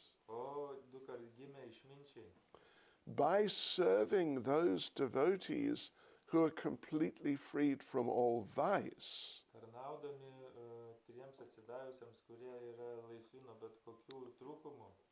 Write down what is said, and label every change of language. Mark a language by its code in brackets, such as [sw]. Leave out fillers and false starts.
[lt] O dukart gimę išminčiai, [en] by serving those devotees who are completely freed from all vice, [lt] tarnaudami tiems atsidavusiems, kurie yra laisvi nuo bet kokių trūkumų,